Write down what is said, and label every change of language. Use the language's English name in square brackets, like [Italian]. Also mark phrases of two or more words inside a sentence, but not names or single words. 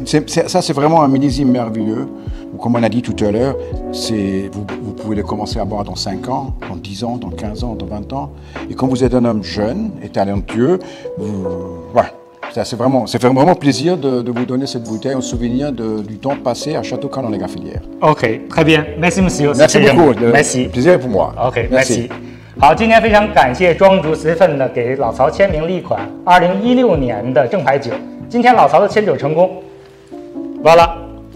[French] Ça, c'est vraiment un millésime merveilleux. Comme on a dit tout à l'heure, vous pouvez le commencer à boire dans 5 ans, dans 10 ans, dans 15 ans, dans 20 ans. Et quand vous êtes un homme jeune et talentueux, voilà. Ça fait vraiment plaisir de vous donner cette bouteille en souvenir du temps passé à Château-Canon-les-Graffilières. OK， très bien， merci monsieur。 Merci beaucoup， merci， le plaisir est pour moi。 OK，merci。 [Chinese] 好，今天非常感谢庄主十份的给老曹签名了一款2016年的正牌酒。今天老曹的签酒成功，完了。